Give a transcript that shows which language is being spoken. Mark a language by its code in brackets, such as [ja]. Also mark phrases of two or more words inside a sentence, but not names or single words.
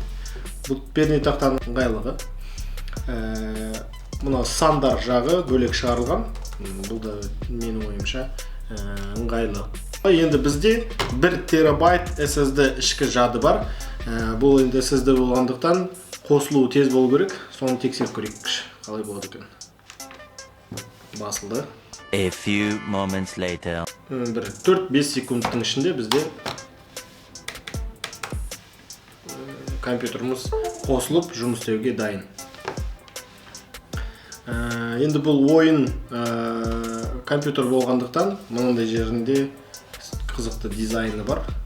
[kk] Бұл перне тақтаның ыңғайлығы. Мұна сандар жағы бөлек шығарылған, бұл да менің ойымша ыңғайлы. Енді бізде 1 терабайт SSD ішкі жады бар. Бұл енді SSD болғандықтан қосылуы тез болу керек. Соны тексеріп көрейік, қалай болады екен. Басылды. [en] A few moments later. [kk] 4-5 секундтың ішінде бізде компьютеріміз қосылып жұмыс істеуге дайын. Енді бұл ойын компьютер болғандықтан мынандай жерінде қызықты дизайны бар.